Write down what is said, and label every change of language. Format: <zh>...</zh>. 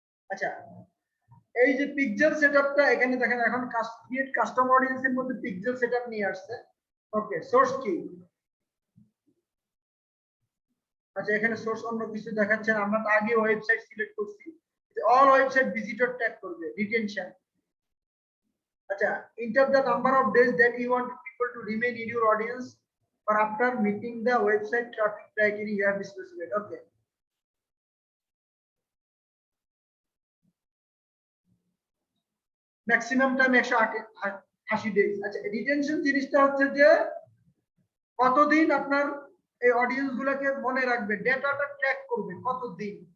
<bn>আচ্ছা, এই যে পিক্সেল সেটআপটা এখানে দেখেন, এখন ক্রিয়েট কাস্টম অডিয়েন্সের মধ্যে পিক্সেল সেটআপ নিয়ে আসছে। ওকে, সোর্স কি? আচ্ছা এখানে সোর্স অন্য কিছু দেখাচ্ছে না, আমরা তো আগে ওয়েবসাইট সিলেক্ট করছি, অল ওয়েবসাইট ভিজিটর ট্যাগ করবে, রিটেনশন।</bn> <en>আচ্ছা, enter the number of days that you want people to remain in your audience or after meeting the website traffic criteria you have specified. Okay, maximum time 180 days.</en> <bn>আচ্ছা, retention জিনিসটা হচ্ছে যে কতদিন আপনার এই audience গুলোকে মনে রাখবে, ডেটাটা ট্র্যাক করবে কতদিন।</bn>